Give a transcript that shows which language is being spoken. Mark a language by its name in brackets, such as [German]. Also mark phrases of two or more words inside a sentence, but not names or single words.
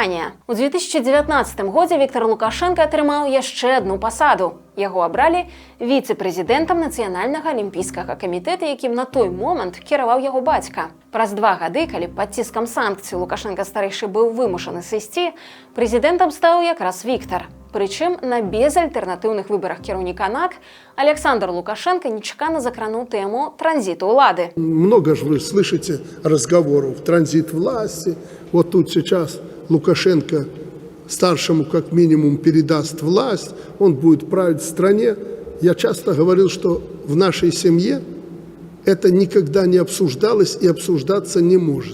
[Belarusian] У 2019 годзе Віктар Лукашенко атрымаў яшчэ адну пасаду Яго абралі віцэ-прэзідэнтам Нацыянальнага алімпійскага камітэта, якім на той момант кіраваў яго бацька. Праз 2 гады, калі пад ціскам санкцый Лукашенка-старэйшы быў вымушаны сысці, прэзідэнтам стаў якраз Віктар. Прычым на безальтэрнатыўных выбарах кіраўніка НАК Александр Лукашенко нечакана закрануў тэму транзіту ўлады. [Russian] Много же вы слышите разговоров, транзит власти. Вот тут сейчас Лукашенко старшему как минимум передаст власть, он будет править в стране. Я часто говорил, что в нашей семье это никогда не обсуждалось и обсуждаться не может.